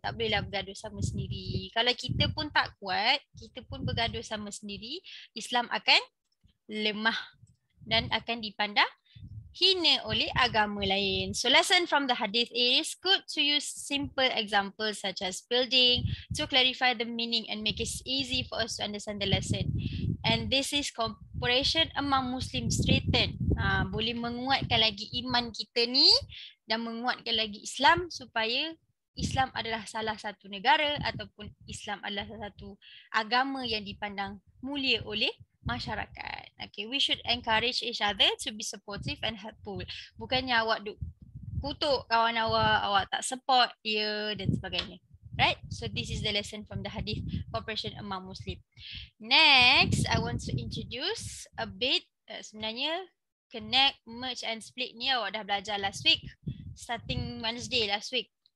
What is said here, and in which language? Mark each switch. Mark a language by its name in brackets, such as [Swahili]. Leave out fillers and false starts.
[Malay] Tak bolehlah bergaduh sama sendiri. Kalau kita pun tak kuat, kita pun bergaduh sama sendiri, Islam akan lemah dan akan dipandang hina oleh agama lain. [English] So lesson from the hadith is good to use simple examples such as building to clarify the meaning and make it easy for us to understand the lesson. And this is cooperation among Muslim straighten. [Malay] Boleh menguatkan lagi iman kita ni dan menguatkan lagi Islam supaya Islam adalah salah satu negara ataupun Islam adalah salah satu agama yang dipandang mulia oleh masyarakat. [English] Okay, we should encourage each other to be supportive and helpful. [Malay] Bukannya awak duk kutuk kawan awak tak support dia dan sebagainya. Right? [English] So this is the lesson from the hadith, cooperation among Muslim. Next, I want to introduce a bit, [Malay] sebenarnya [English] connect, merge and split [Malay] ni awak dah belajar [English] last week, starting Wednesday last week.